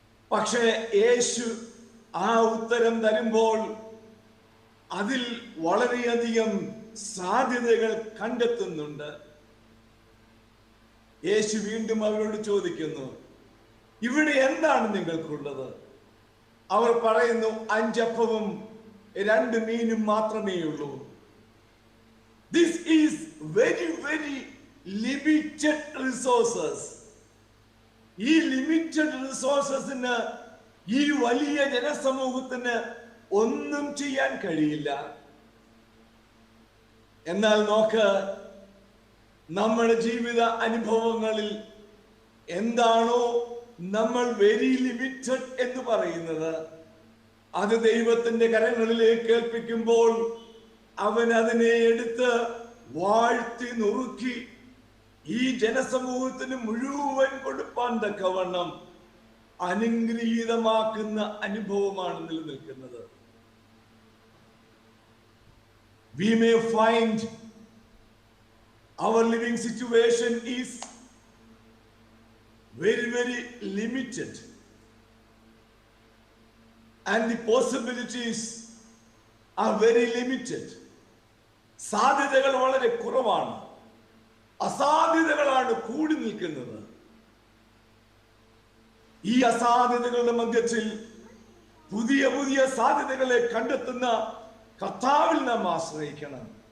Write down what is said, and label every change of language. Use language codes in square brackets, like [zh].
[ml] പക്ഷേ യേശു ആ ഉത്തരം തരുമ്പോൾ അതിൽ വളരെയധികം സാധ്യതകൾ കണ്ടെത്തുന്നുണ്ട്. യേശു വീണ്ടും അവരോട് ചോദിക്കുന്നു, ഇവിടെ എന്താണ് നിങ്ങൾക്കുള്ളത്? അവർ പറയുന്നു, 5 അപ്പവും 2 മീനും മാത്രമേ ഉള്ളൂ. [en] This is very, very limited resources. [ml] ഈ ലിമിറ്റഡ് റിസോഴ്സസിന് ഈ വലിയ ജനസമൂഹത്തിന് ഒന്നും ചെയ്യാൻ കഴിയില്ല. എന്നാൽ നോക്ക്, നമ്മുടെ ജീവിത അനുഭവങ്ങളിൽ എന്താണോ നമ്മൾ [en] very limited [ml] എന്ന് പറയുന്നത്, അത് ദൈവത്തിന്റെ കരങ്ങളിലേക്ക് ഏൽപ്പിക്കുമ്പോൾ അവൻ അതിനെ എടുത്ത് വാഴ്ത്തി നുറുക്കി ഈ ജനസമൂഹത്തിന് മുഴുവൻ കൊടുപ്പാൻ തക്കവണ്ണം അനുഗ്രഹീതമാക്കുന്ന അനുഭവമാണ് നിലനിൽക്കുന്നത്. [en] We may find our living situation is very, very limited, and the possibilities are very limited. [ml] സാധ്യതകൾ വളരെ കുറവാണ്, അസാധ്യതകളാണ് കൂടി നിൽക്കുന്നത്. ഈ അസാധ്യതകളുടെ മധ്യത്തിൽ പുതിയ പുതിയ സാധ്യതകളെ കണ്ടെത്തുന്ന കർത്താവിൽ നാം ആശ്രയിക്കണം.